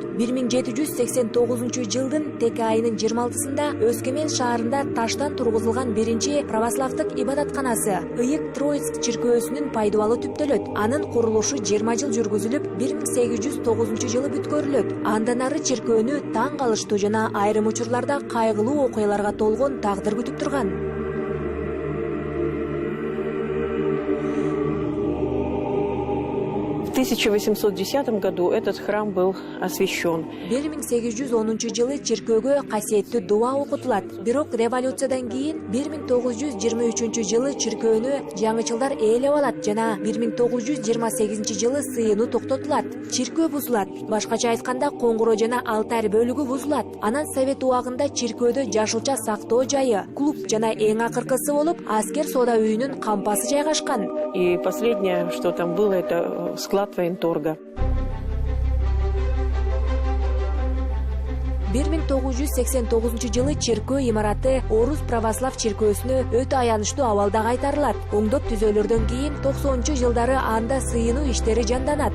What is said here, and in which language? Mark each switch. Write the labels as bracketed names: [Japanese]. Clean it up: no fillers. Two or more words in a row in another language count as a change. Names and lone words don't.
[Kyrgyz] 1789-жылдын Теке айынын 26-сында Өскемен шаарында таштан тургузулган биринчи православдык ибадатканасы Ыйык Троицк чиркөөсүнүн пайдубалы түптөлөт. Анын курулушу 20 жыл жүргүзүлүп, 1809-жылы бүткөрүлөт. Андан ары чиркөөнү таң калыштуу жана айрым учурларда кайгылуу окуяларга толгон тагдыр күтүп турган. [Russian] В 1810 году этот храм был освящен. [Kyrgyz] 1810 чиркөөгө касиеттүү дуа окутулат. Бирок революциядан кийин 1923 жылы чиркөөнү жаңычылдар ээлеп алат жана 1928 жылы сыйынуу токтотулат. Чиркөө бузулат. Башкача айтканда коңгуроо жана алтарь бөлүгү бузулат. Анан совет убагында чиркөөдө жашылча сактоо жайы, клуб жана эң акыркысы болуп аскер соода үйүнүн кампасы жайгашкан. [Russian] И последнее, что там было, это склад военторга. [Kyrgyz] 1989 жылы чиркөө имараты Орус православ чиркөөсүнө өтө аянычтуу абалда кайтарылат. Оңдоп түзөөлөрдөн кийин 90-жылдары анда сыйынуу иштери жанданат.